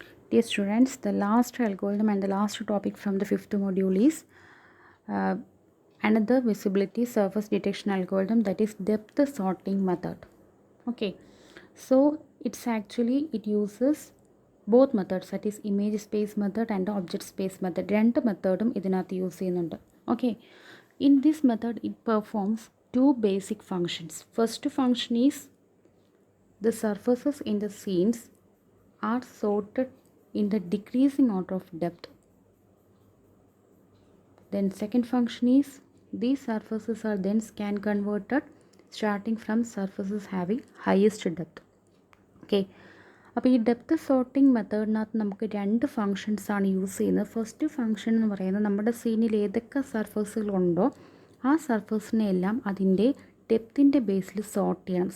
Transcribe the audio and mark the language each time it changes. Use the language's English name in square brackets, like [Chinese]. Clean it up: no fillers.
[English] Dear students, the last algorithm and the last topic from the fifth module is uh, another visibility surface detection algorithm, that is depth sorting method. Okay, so it uses both methods, that is image space method and object space method. [Malayalam] രണ്ട് മെത്തേഡും ഇതിനകത്ത് use ചെയ്യുന്നുണ്ട്. [English] Okay, in this method it performs two basic functions. First function is the surfaces in the scenes are sorted in the decreasing order of depth. Then second function is these surfaces are then scan converted starting from surfaces having highest depth. [Malayalam] Okay, അപ്പോൾ ഈ depth sorting മെത്തേഡിനകത്ത് നമുക്ക് രണ്ട് ഫങ്ഷൻസാണ് use ചെയ്യുന്നത്. First function എന്ന് പറയുന്നത് നമ്മുടെ സീനിൽ ഏതൊക്കെ സർഫസുകളുണ്ടോ ആ സർഫസിനെ എല്ലാം അതിൻ്റെ ഡെപ്തിൻ്റെ ബേസിൽ സോർട്ട് ചെയ്യണം.